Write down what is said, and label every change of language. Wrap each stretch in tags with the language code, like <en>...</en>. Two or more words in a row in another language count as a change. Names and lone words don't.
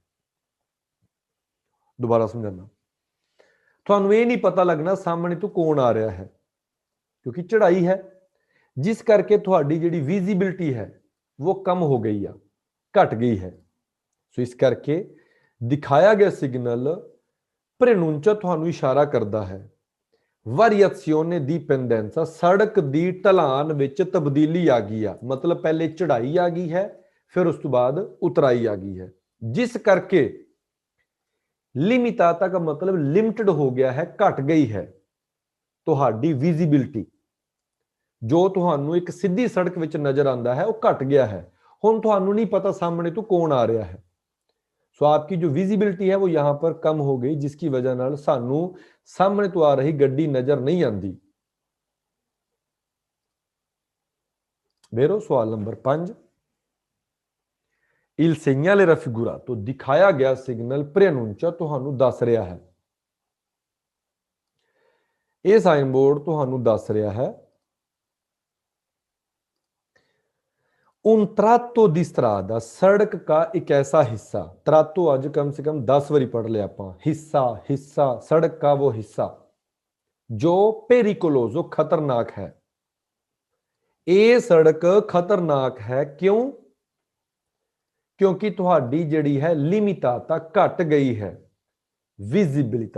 <hi>दोबारा समझाना, तुहानूं ये नहीं पता लगना सामने तो कौन आ रहा है, क्योंकि चढ़ाई है, जिस करके तुहाडी जिहड़ी विजिबिलिटी है वो कम हो गई आ, घट गई है। सो इस करके दिखाया गया सिग्नल प्रेनुंचा तुहानूं इशारा करता है</hi> <it>variazione di pendenza,</it> <pa>ਸੜਕ ਦੀ ਢਲਾਣ ਵਿੱਚ ਤਬਦੀਲੀ ਆ ਗਈ ਹੈ।</pa> <hi>मतलब पहले चढ़ाई आ गई है, फिर उस तो बाद उतराई आ गई है, जिस करके लिमिटाता का मतलब लिमिटेड हो गया है, घट गई है तुहाडी विजिबिलिटी। जो तुहानूं एक सीधी सड़क विच नजर आंदा है वो घट गया है। हुण तुहानूं नहीं पता सामने तो कौन आ रहा है। सो आपकी जो विजिबिलिटी है वो यहां पर कम हो गई, जिसकी वजह नाल सानू सामने तो आ रही गड्डी नजर नहीं आती। बेरो सवाल नंबर 5,</hi> <it>il segnale raffigurato,</it> <hi>दिखाया गया सिग्नल preannuncia तुहानू दस रहा है। यह साइन बोर्ड तुहानू दस रहा है</hi> <it>un tratto di strada,</it> <hi>सड़क का एक ऐसा हिस्सा। tratto अज कम से कम 10 बारी पढ़ लिया आपां। हिस्सा, हिस्सा, सड़क का वो हिस्सा जो पेरिकोलोजो, खतरनाक है। ये सड़क खतरनाक है क्यों? क्योंकि तुहाडी जिहड़ी है लिमिटाता घट गई है, विजिबिलिटी।</hi>